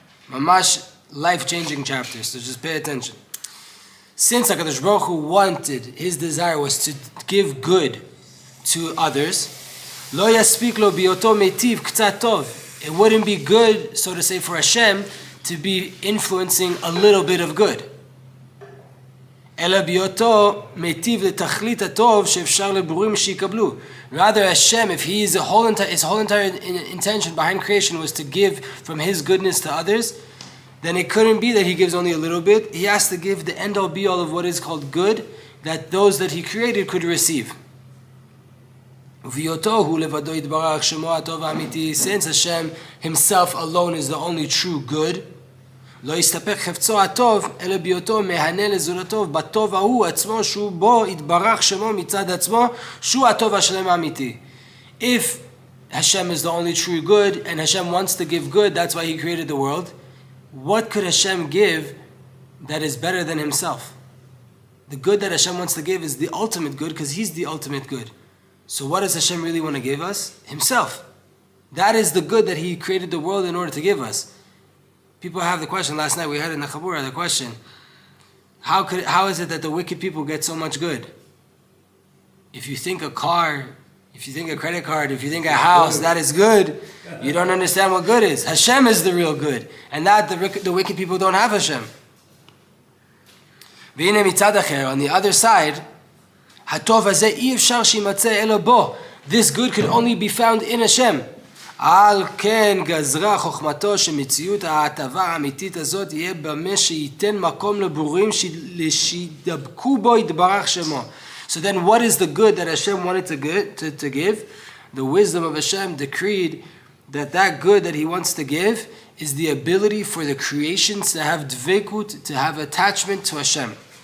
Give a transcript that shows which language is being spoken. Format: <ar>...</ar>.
<en>Mamash, life-changing chapters, so just pay attention. Since HaKadosh Baruch Hu wanted, his desire was to give good to others,</en> <he>lo yaspik lo biyoto metiv k'tzat tov.</he> <en>It wouldn't be good, so to say, for Hashem to be influencing a little bit of good.</en> <he>אלא ביותו מיטיב לתכלית הטוב שאפשר לברורים שיקבלו.</he> <en>Rather, Hashem, if his whole entire intention behind creation was to give from his goodness to others, then it couldn't be that he gives only a little bit. He has to give the end-all be-all of what is called good, that those that he created could receive.</en> <he>וביותו הוא לבדו יתברך שמו הטוב האמיתי.</he> <en>Since Hashem himself alone is the only true good,</en> <he>לא יסתפק חפצו הטוב, אלא ביותו מהנה לזולתו בטוב ההוא עצמו שהוא בו יתברך שמו מצד עצמו, שהוא הטוב השלם האמיתי.</he> <en>If Hashem is the only true good, and Hashem wants to give good, that's why he created the world, what could Hashem give that is better than himself? The good that Hashem wants to give is the ultimate good, because he's the ultimate good. So what does Hashem really want to give us? Himself. That is the good that he created the world in order to give us. People have the question, last night we had in the Chabura, the question, how is it that the wicked people get so much good? If you think a car, if you think a credit card, if you think a house, that is good, you don't understand what good is. Hashem is the real good. And that the wicked people don't have Hashem.</en> <he>והנה מצד אחר,</he> <en>on the other side,</en> <he>הטוב הזה אי אפשר שימצא אלא בו.</he> <en>This good could only be found in Hashem.</en> <he>על כן גזרה חוכמתו שמציאות ההטבה האמיתית הזאת יהיה במה שייתן מקום לברורים שידבקו בו יתברך שמו.</he> <en>So then what is the good that Hashem wanted to give? The wisdom of Hashem decreed that good that he wants to give is the ability for the creations to have dveikut, to have attachment to Hashem.</en>